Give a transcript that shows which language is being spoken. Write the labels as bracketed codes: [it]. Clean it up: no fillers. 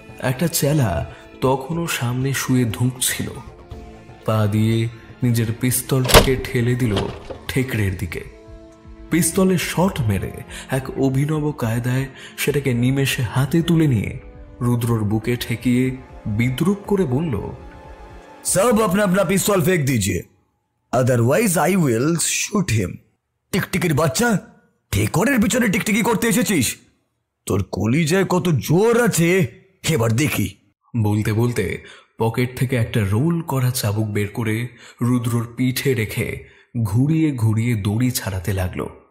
[bn] একটা চেলা তখনও সামনে শুয়ে ধুঁকছিল। পা দিয়ে নিজের পিস্তলটাকে ঠেলে দিল ঠেকরের দিকে। পিস্তলের শট মেরে এক অভিনব কায়দায় সেটাকে নিমেষে হাতে তুলে নিয়ে রুদ্রর বুকে ঠেকিয়ে বিদ্রুপ করে বলল, [hi] सब अपना अपना पिस्तौल फेंक दीजिए, [en] Otherwise I will shoot him. [bn] টিকটিকির বাচ্চা, ঠেকরের পিছনে টিকটিকি করতে এসেছিস? তোর কলিজায় কত জোর আছে এবার দেখি। বলতে বলতে পকেট থেকে একটা রোল করা চাবুক বের করে রুদ্রর পিঠে রেখে ঘুরিয়ে ঘুরিয়ে দড়ি ছাড়াতে লাগলো।